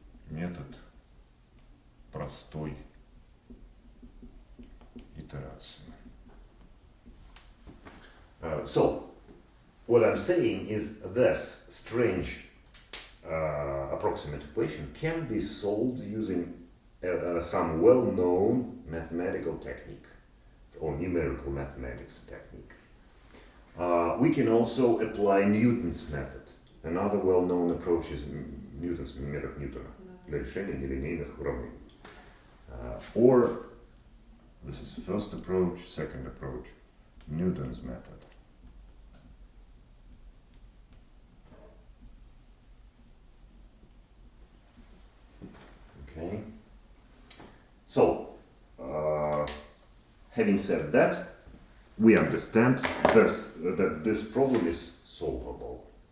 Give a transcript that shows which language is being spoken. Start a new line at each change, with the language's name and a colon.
Russian: Метод простой итерации.
English: So, what I'm saying is this strange approximate equation can be solved using some well-known mathematical technique or numerical mathematics technique. We can also apply Newton's method. Another well-known approach is Newton's
Russian: метод Ньютона для решения нелинейных уравнений.
English: Or, this is first approach, second approach, Newton's method. Okay. So, having said that, we understand that this problem is solvable.